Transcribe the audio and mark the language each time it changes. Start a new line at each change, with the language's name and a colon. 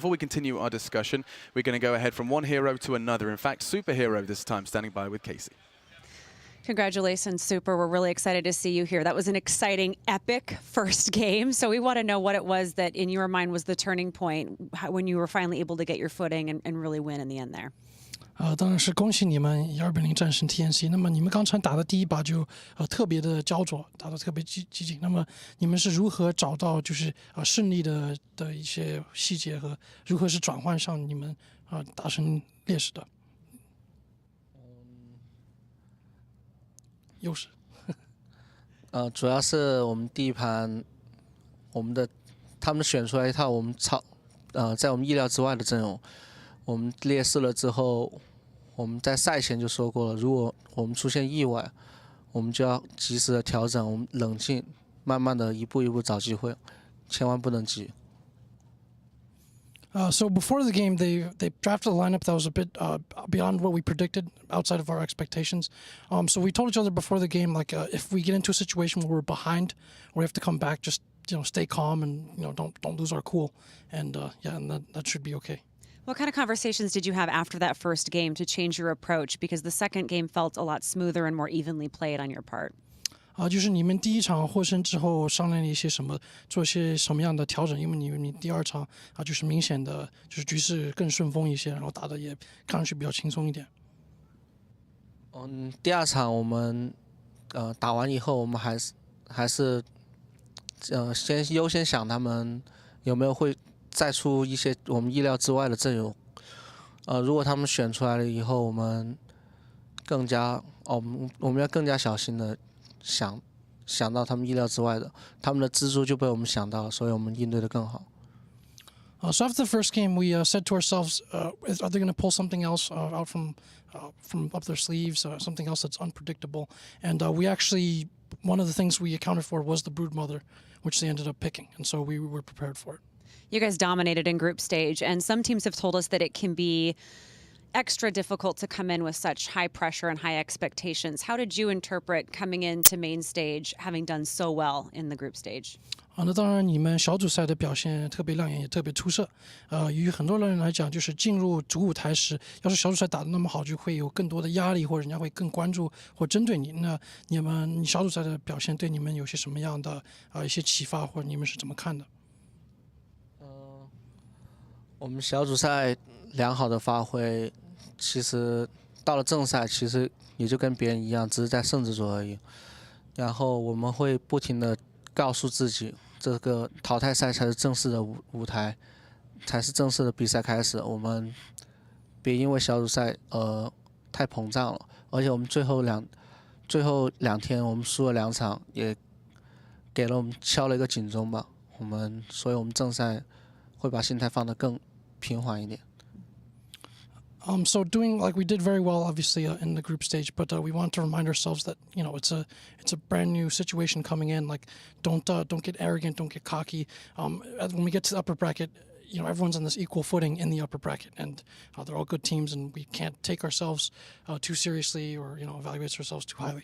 English: Before we continue our discussion, we're going to go ahead from one hero to another. In fact, Superhero this time, standing by with Casey. Congratulations, Super. We're really excited to see you here. That was an exciting, epic first game. So we want to know what it was that, in your mind, was the turning point when you were finally able to get your footing and really win in the end there.
Chinese: 当然是恭喜你们1200战胜 TNC。那么你们刚才打的第一把就特别的焦灼，打得特别激进。那么你们是如何找到就是胜利的一些细节和如何是转换上你们达成劣势的优势？主要是我们第一盘，他们选出来一套我们在我们意料之外的阵容。我们劣势了之后，我们在赛前就说过了，如果我们出现意外，我们就要及时的调整，我们冷静，慢慢的一步一步找机会，千万不能急。
English: So before the game, they drafted a lineup that was a bit beyond what we predicted, outside of our expectations. So we told each other before the game, like if we get into a situation where we're behind, or we have to come back, just stay calm and don't lose our cool, and and that should be okay. What kind of conversations did you have after that first game to change your approach? Because the second game felt a lot smoother and more evenly played on your part.
Chinese: 就是你们第一场获胜之后商量了一些什么，做一些什么样的调整？因为你第二场就是明显的就是局势更顺风一些，然后打的也看上去比较轻松一点。第二场我们打完以后，我们还是先优先想他们有没有会再出一些我们意料之外的阵容。如果他们选出来了以后，我们要更加小心的想想到他们意料之外的，他们的蜘蛛就被我们想到了，所以我们应对的更好。
English: So after the first game, we said to ourselves, are they going to pull something else out from up their sleeves, something else that's unpredictable? And we actually, one of the things we accounted for was the broodmother, which they ended up picking, and so we were prepared for it. You guys dominated in group stage, and some teams have told us that it can be extra difficult to come in with such high pressure and high expectations. How did you interpret coming into main stage, having done so well in the group stage?
Chinese: 那当然，你们小组赛的表现特别亮眼，也特别出色。于很多人来讲，就是进入主舞台时，要是小组赛打得那么好，就会有更多的压力，或者人家会更关注或针对你。那你小组赛的表现对你们有些什么样的一些启发，或者你们是怎么看的？我们小组赛良好的发挥，其实到了正赛，其实也就跟别人一样，只是在胜制组而已。然后我们会不停地告诉自己，这个淘汰赛才是正式的舞台，才是正式的比赛开始。我们别因为小组赛太膨胀了，而且我们最后两天我们输了2场，也给了我们敲了一个警钟吧。所以我们正赛会把心态放得更平缓一点。
English: So doing like we did very well, obviously in the group stage, but we want to remind ourselves that it's a brand new situation coming in. Like don't get arrogant, don't get cocky. When we get to the upper bracket, everyone's on this equal footing in the upper bracket, and they're all good teams, and we can't take ourselves too seriously or evaluate ourselves too highly.